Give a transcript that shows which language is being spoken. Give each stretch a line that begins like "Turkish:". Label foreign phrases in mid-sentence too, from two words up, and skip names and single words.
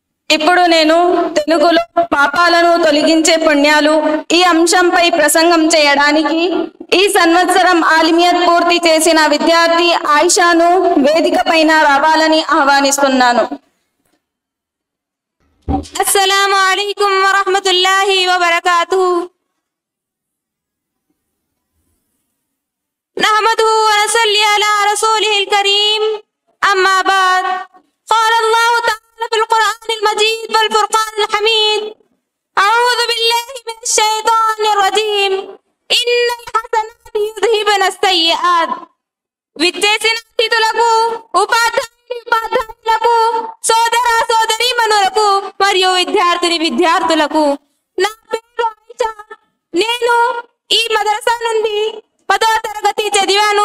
Telugu: ఇప్పుడు నేను తెలుగులో పాపాలను తొలగించే పుణ్యాలు ఈ అంశంపై ప్రసంగం చేయడానికి ఈ సంవత్సరం ఆలిమియత్ పూర్తి చేసిన విద్యార్థి ఆయిషాను వేదిక పైన రావాలని ఆహ్వానిస్తున్నాను.
Arabic: السلام عليكم ورحمة الله وبركاته. نحمده ونصلي على رسوله الكريم. أما بعد. قال الله تعالى في القرآن المجيد والفرقان الحميد: أعوذ بالله من الشيطان الرجيم. إن الحسنات يذهبن السيئات.
Telugu: విచ్చేసిన అతిథులకు, ఉపాధ్యాయులకు, సోదర సోదరీమణులకు మరియు విద్యార్థులకు నా పేరు ఆయిషా. నేను ఈ మదరసా నుండి 10వ తరగతి చదివాను.